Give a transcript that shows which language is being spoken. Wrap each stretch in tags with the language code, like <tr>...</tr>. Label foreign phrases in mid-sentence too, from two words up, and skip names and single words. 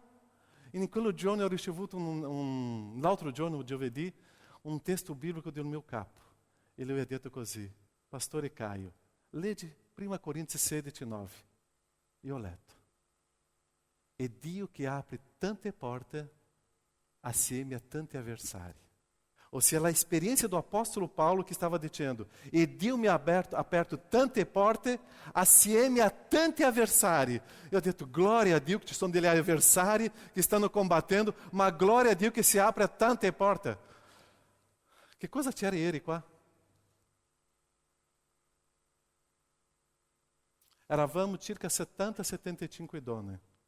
<it>E in quello giorno ho ricevuto l'altro giorno, giovedì, un testo biblico del mio capo. E lui ha detto così, Pastore Caio, leggi 1 Corinzi 16, 9. E ho letto. È Dio che apre tante porte assieme a tanti avversari. Ossia, la esperienza</it> <pt>do apóstolo Paulo que estava dizendo,</pt> <it>e Dio mi ha aperto tante porte assieme a tanti avversari. Eu ho detto, glória a Dio que ci sono degli avversari che stanno combattendo, ma glória a Dio che si apre a tante porte. Che cosa c'era ieri qua? Eravamo circa 70-75 donne.</it>